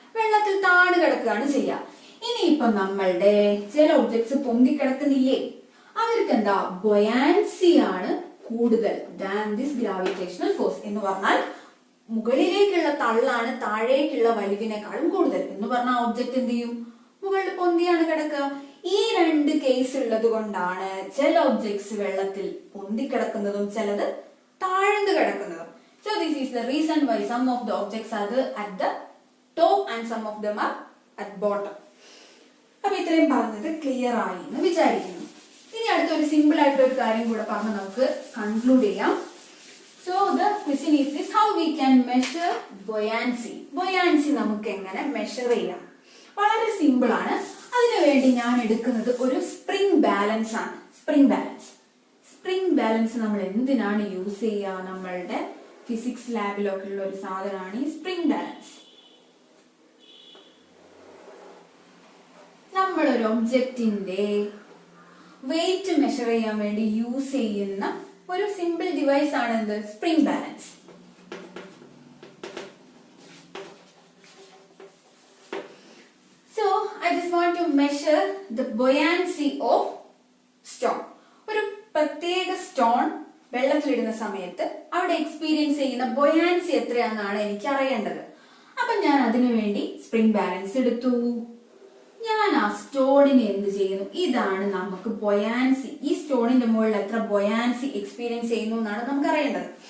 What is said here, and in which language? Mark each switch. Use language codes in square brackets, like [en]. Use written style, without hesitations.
[ml] വെള്ളത്തിൽ താണു കിടക്കുകയാണ് ചെയ്യുക. ഇനിയിപ്പൊ നമ്മളുടെ ചില ഒബ്ജക്ട്സ് പൊന്തി കിടക്കുന്നില്ലേ, അവർക്ക് എന്താ ബൊയാൻസി ആണ് കൂടുതൽ [en] than this [ml] ഗ്രാവിറ്റേഷണൽ ഫോഴ്സ്. എന്ന് പറഞ്ഞാൽ മുകളിലേക്കുള്ള തള്ളാണ് താഴേക്കുള്ള വലിവിനേക്കാളും കൂടുതൽ. എന്ന് പറഞ്ഞാൽ ഒബ്ജക്റ്റ് എന്ത് ചെയ്യും? മുകളിൽ പൊന്തിയാണ് കിടക്കുക. ഈ 2 കേസ് ഉള്ളത് കൊണ്ടാണ് ചില ഒബ്ജക്ട്സ് വെള്ളത്തിൽ പൊന്തി കിടക്കുന്നതും ചിലത് താഴ്ന്നു കിടക്കുന്നതും. [en] So this is the reason why some of the objects are at the top and some of them are at bottom. [ml] അപ്പൊ ഇത്രയും പറഞ്ഞത് ക്ലിയർ ആയി എന്ന് വിചാരിക്കുന്നു. ഇനി അടുത്തൊരു സിമ്പിൾ ആയിട്ടുള്ള ഒരു കാര്യം കൂടെ പറഞ്ഞ് നമുക്ക് കൺക്ലൂഡ് ചെയ്യാം. [en] So the question is this: how we can measure buoyancy? [ml] Buoyancy നമുക്ക് എങ്ങനെ മെഷർ ചെയ്യാം? വളരെ സിമ്പിൾ ആണ്. അതിനുവേണ്ടി ഞാൻ എടുക്കുന്നത് ഒരു സ്പ്രിംഗ് ബാലൻസ് ആണ്. സ്പ്രിംഗ് ബാലൻസ് നമ്മൾ എന്തിനാണ് യൂസ് ചെയ്യുക? നമ്മളുടെ ഫിസിക്സ് ലാബിലൊക്കെ ഉള്ള ഒരു സാധനമാണ് ഈ സ്പ്രിംഗ് ബാലൻസ്. നമ്മളൊരു ഒബ്ജക്റ്റിന്റെ വെയിറ്റ് മെഷർ ചെയ്യാൻ വേണ്ടി യൂസ് ചെയ്യുന്ന ഒരു സിമ്പിൾ ഡിവൈസ് ആണ് എന്ത്? Spring balance. [en] So I just want to measure the buoyancy of stone. [ml] ഒരു പ്രത്യേക സ്റ്റോൺ വെള്ളത്തിലിടുന്ന സമയത്ത് അവിടെ എക്സ്പീരിയൻസ് ചെയ്യുന്ന ബൊയാൻസി എത്രയാണെന്നാണ് എനിക്ക് അറിയേണ്ടത്. അപ്പൊ ഞാൻ അതിനു വേണ്ടി സ്പ്രിംഗ് ബാലൻസ് എടുത്തു. ഞാൻ ആ സ്റ്റോണിന് എന്ത് ചെയ്യുന്നു? ഇതാണ് നമുക്ക് ബൊയാൻസി. ഈ സ്റ്റോണിന്റെ മുകളിൽ എത്ര ബൊയാൻസി എക്സ്പീരിയൻസ് ചെയ്യുന്നു എന്നാണ് നമുക്ക് അറിയേണ്ടത്.